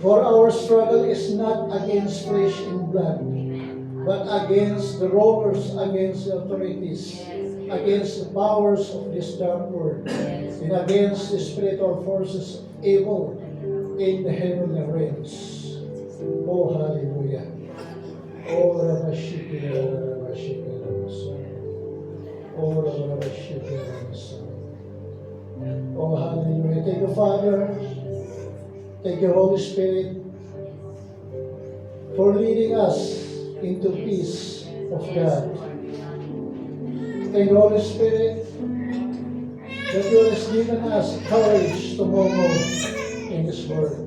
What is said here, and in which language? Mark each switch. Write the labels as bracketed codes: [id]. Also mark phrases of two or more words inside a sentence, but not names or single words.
[en] For our struggle is not against flesh and blood, but against the rulers, against the authorities, against the powers of this dark world, and against the spiritual forces of evil in the heavenly realms. Oh, hallelujah. Oh, Rabashiki, Rabashiki, Rabashiki. Oh, Rabashiki, Rabashiki. Oh, hallelujah. Thank you, Father. Thank you, Holy Spirit, for leading us into peace of God. Thank you, Holy Spirit, that you have given us courage to move on in this world.